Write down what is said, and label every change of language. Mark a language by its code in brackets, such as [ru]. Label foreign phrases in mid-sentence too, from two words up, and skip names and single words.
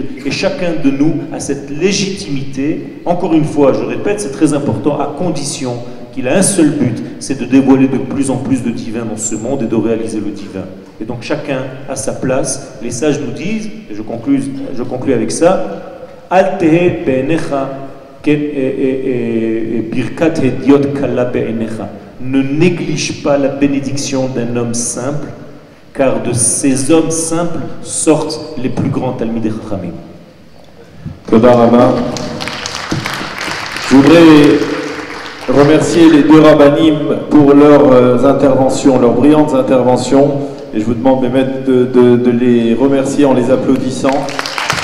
[fr] Et chacun de nous a cette légitimité. Encore une fois, je répète, c'est très important, à condition qu'il a un seul but, c'est de dévoiler de plus en plus de divin dans ce monde et de réaliser le divin. Et donc chacun a sa place. Les sages nous disent, et je conclus avec ça, [he] אל תהי בעיניך ברכת הדיוט קלה בעיניך. [fr] Ne néglige pas la bénédiction d'un homme simple, car de ces hommes simples sortent les plus grands [he] תלמידי חכמים. תודה רבה. [fr] Je voudrais remercier les deux rabbanim pour leurs interventions, leurs brillantes interventions, et je vous demande de les remercier en les applaudissant.